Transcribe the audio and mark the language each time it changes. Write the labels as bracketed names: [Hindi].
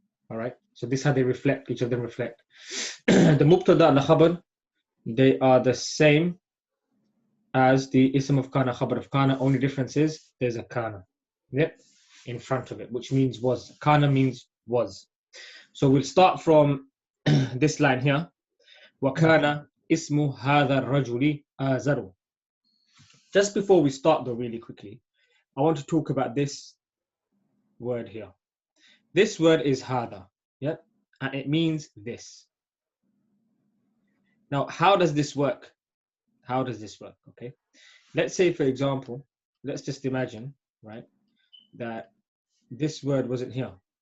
[English] All right. So this is how they reflect, each of them reflect. The mubtada and the khabar, they are the same as the ism of kana, khabar of kana. Only difference is there's a kana, yep, in front of it, which means was. Kana means was. So we'll start from this line here. [Arabic] وَكَانَ ismu هَذَا الرَّجُلِ آزَرُ. [English] Just before we start though, really quickly, I want to talk about this word here. This word is hada, yeah, and it means this. Now, how does this work? How does this work? Okay, let's say, for example, let's just imagine, right, that this word wasn't here.